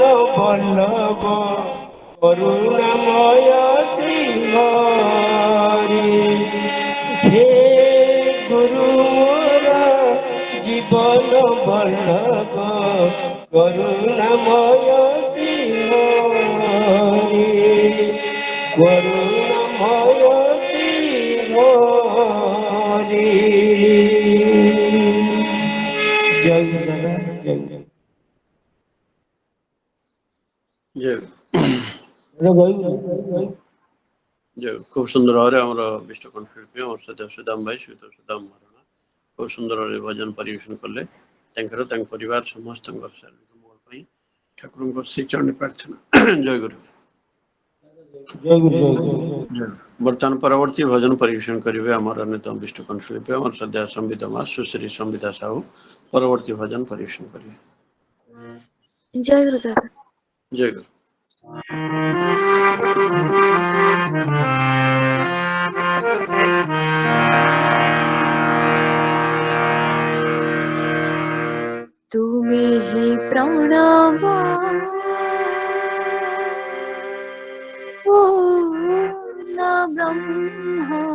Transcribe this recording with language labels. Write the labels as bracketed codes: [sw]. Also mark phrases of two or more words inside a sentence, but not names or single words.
[bn] বল্লভ করুণাময় শ্রী হরি হে গুরু মোর জীবন বল্লভ করুণাময় শ্রী হরি করুণাময় শ্রী হরি। জয় গুরু জয় গুরু। [or] ଜୟ ଜୟ ଖୁବ ସୁନ୍ଦର ভাବରେ ଆମର ବିଷ୍ଣୁ କଣ୍ଠଶିଳ୍ପୀ ଆମର ସଦା ସୁଦାମ ଭାଇ ସହିତ ସୁଦାମ ମହାରଣା ଖୁବ ସୁନ୍ଦର ଭାବରେ ଭଜନ ପରିବେଷଣ କଲେ। ତାଙ୍କର ତାଙ୍କ ପରିବାର ସମସ୍ତଙ୍କର ଶାରୀରିକ ମଙ୍ଗଳ ପାଇଁ ଠାକୁରଙ୍କ ଶ୍ରୀଚରଣରେ ପ୍ରାର୍ଥନା। ଜୟ ଗୁରୁ। ବର୍ତ୍ତମାନ ପରବର୍ତ୍ତୀ ଭଜନ ପରିବେଷଣ କରିବେ ଆମର ଅନ୍ୟତମ ବିଷ୍ଣୁ କଣ୍ଠଶିଳ୍ପୀ ଆମର ସଦା ସମ୍ବିତ ମା ସୁଶ୍ରୀ ସମ୍ବିତା ସାହୁ ପରବର୍ତ୍ତୀ ଭଜନ ପରିବେଷଣ କରିବେ। ଜୟ ଗୁରୁ ଦାଦା। ଜୟ ଗୁରୁ। [bn] তুমি হি প্রণব পূর্ণ ব্রহ্ম